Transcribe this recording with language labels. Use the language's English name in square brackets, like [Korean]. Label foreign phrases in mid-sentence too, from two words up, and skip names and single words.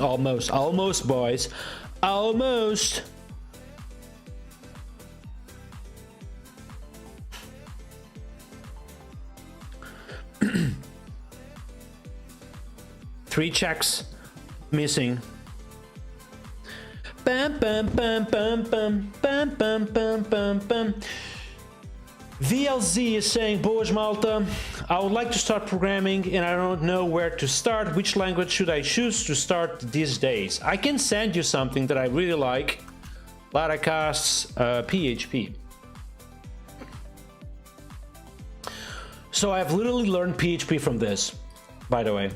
[English] Almost boys, almost. Three checks missing. Bam, bam, bam, bam, bam, bam, bam, bam, bam, bam. VLZ is saying, Boas Malta, I would like to start programming and I don't know where to start. Which language should I choose to start these days? I can send you something that I really like. Laracast's PHP. So I've literally learned PHP from this, by the way.